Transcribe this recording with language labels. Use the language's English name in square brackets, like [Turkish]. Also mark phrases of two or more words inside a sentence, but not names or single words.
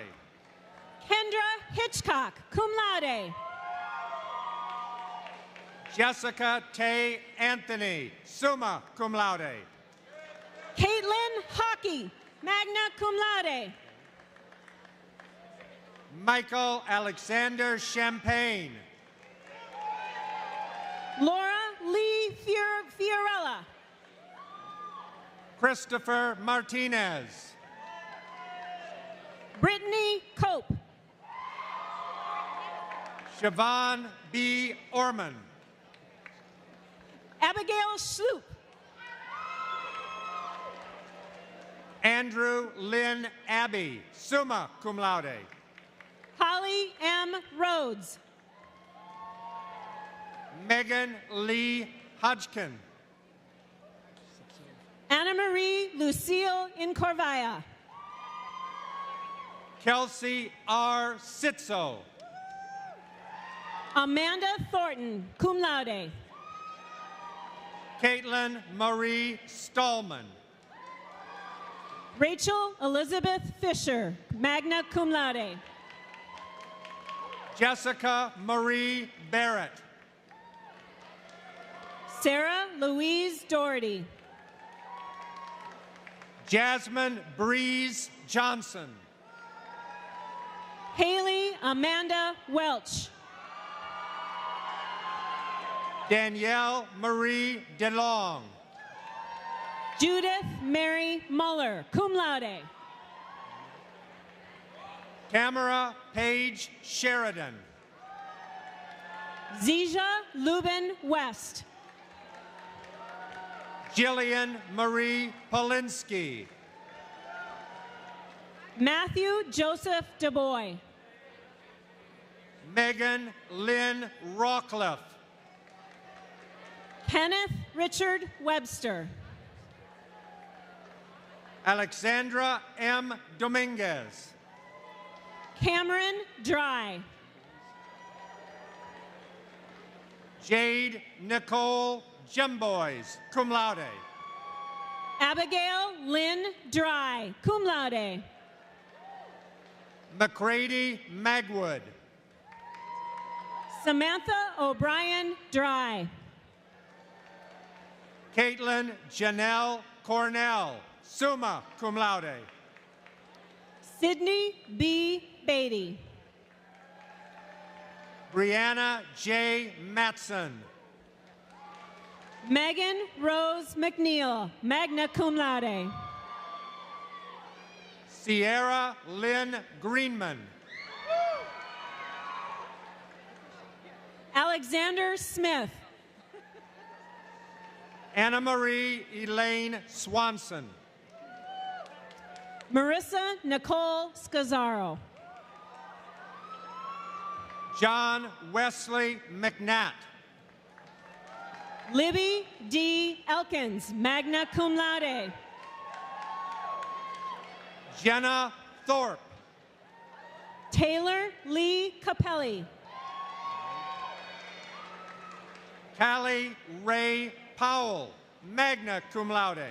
[English] Kendra Hitchcock, [Latin] cum laude. [English] Jessica Tay Anthony, [Latin] summa cum laude. [English] Caitlin Hockey, [Latin] magna cum laude. [English] Michael Alexander Champagne. Laura Lee Fiorella. Christopher Martinez. Brittany Cope. Siobhan B. Orman. Abigail Sloop. Andrew Lynn Abbey, [Latin] summa cum laude. [English] Holly M. Rhodes. Megan Lee Hodgkin. Anna Marie Lucille Incorvaya. Kelsey R. Sitzo. Amanda Thornton, [Latin] cum laude. [English] Caitlin Marie Stallman. Rachel Elizabeth Fisher, [Latin] magna cum laude. [English] Jessica Marie Barrett. Sarah Louise Doherty. Jasmine Breeze Johnson. Haley Amanda Welch. Danielle Marie DeLong. Judith Mary Muller, [Latin] cum laude. [English] Tamara Paige Sheridan. Zija Lubin West. Jillian Marie Polinsky. Matthew Joseph DeBoy. Megan Lynn Rawcliffe. Kenneth Richard Webster. Alexandra M. Dominguez. Cameron Dry. Jade Nicole Jemboys, [Latin] cum laude. [English] Abigail Lynn Dry, [Latin] cum laude. [English] McCready Magwood. Samantha O'Brien Dry. Caitlin Janelle Cornell, [Latin] summa cum laude. [English] Sydney B. Beatty. Brianna J. Matson. Megan Rose McNeil, [Latin] magna cum laude. [English] Sierra Lynn Greenman. Alexander Smith. Anna Marie Elaine Swanson. Marissa Nicole Scazzaro. John Wesley McNatt. Libby D. Elkins, [Latin] magna cum laude. [English] Jenna Thorpe. Taylor Lee Capelli. Callie Ray Powell, [Latin] magna cum laude.